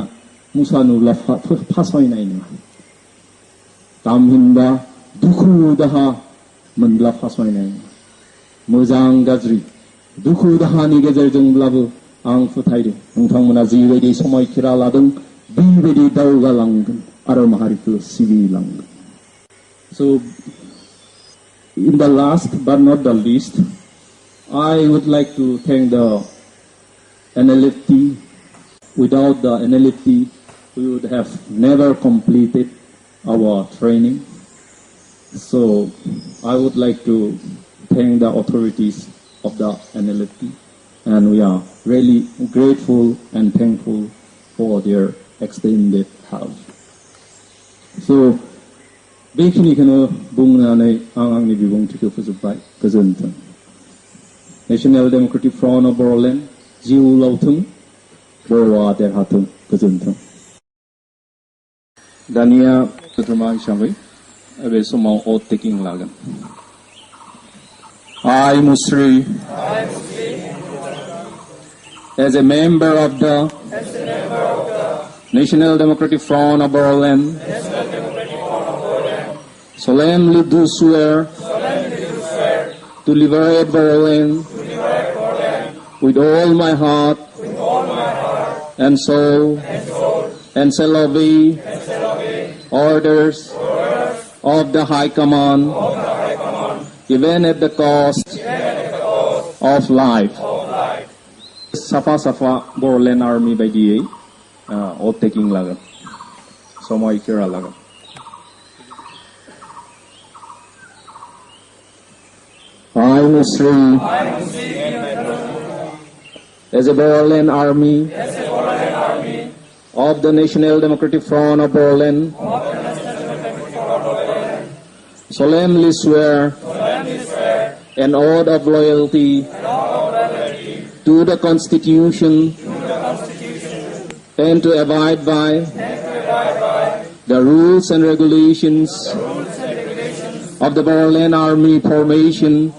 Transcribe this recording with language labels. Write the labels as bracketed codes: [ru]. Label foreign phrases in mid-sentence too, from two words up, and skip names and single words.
[brx] मुसा नुब्ला फासयनाय नङा तामहिनबा दुखु दाहा मोनब्ला फासयनाय नङा मोजां गाज्रि दुखु दाहानि गेजेरजोंब्लाबो आं फोथायदों नोंथांमोना जिबायदि समायखिरा लादों बेबायदि दावगालांगोन आरो माहारिखौ सिबिलांगोन [en] So in the last but not the least I would like to thank the NLFT. Without the NLFT we would have never completed our training. So I would like to thank the authorities of the NLFT and we are really grateful and thankful for their extended help. [brx] So बेखिनिखौनो बुंनानै आं आंनि बिबुंथिखौ फोजोबबाय गोजोन्थों नेशनेल डेमोक्रेटिक फ्रन्ट अफ बड'लेण्ड जिउ लावथों बर'आ देरहाथों गोजोन्थों दानिया सोद्रोमा हिसाबै बे समाव [en] oath taking लागोन I Musri as a member of the National Democratic Front of Bodoland solemnly do swear to liberate Bodoland with all my heart and soul and shall obey orders of the High Command even at the cost of life. [brx] Safa Safa [en] Bodoland Army बायदियै oath taking [brx] लागोन समायखिरा लागोन [en] I Musri as a Bodoland Army of the National Democratic Front of Bodoland solemnly swear an oath of loyalty to the Constitution and to abide by the rules and regulations of the Bodoland Army formation